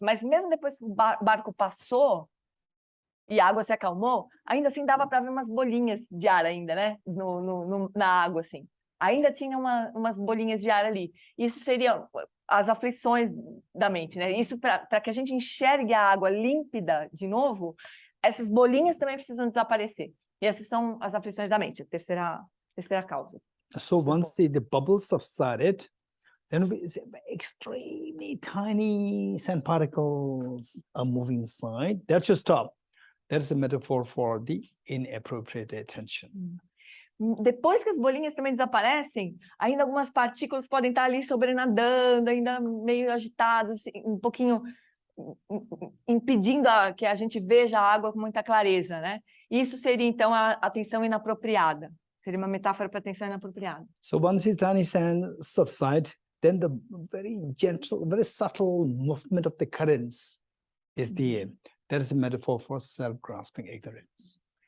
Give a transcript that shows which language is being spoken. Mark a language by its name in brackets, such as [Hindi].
[Portuguese] Mas mesmo depois que o barco passou e a água se acalmou, ainda assim dava para ver umas bolinhas de ar ainda, né? Na água, assim. Ainda tinha umas bolinhas de ar ali. Isso seria as aflições da mente, né? Isso para que a gente enxergue a água límpida de novo, essas bolinhas também precisam desaparecer. E essas são as aflições da mente, a terceira causa. [English] So once the bubbles subsided, then extremely tiny sand particles are moving inside. That should stop. That's a metaphor for the inappropriate attention. [Portuguese] Depois que as bolinhas também desaparecem, ainda algumas partículas podem estar ali sobrenadando, ainda meio agitadas, um pouquinho impedindo que a gente veja a água com muita clareza, né? Isso seria, então, a atenção inapropriada. Seria uma metáfora para atenção inapropriada. [English] So once this tiny sand subside, then the very gentle, very subtle movement of the currents is there. That is a metaphor for self-grasping ignorance.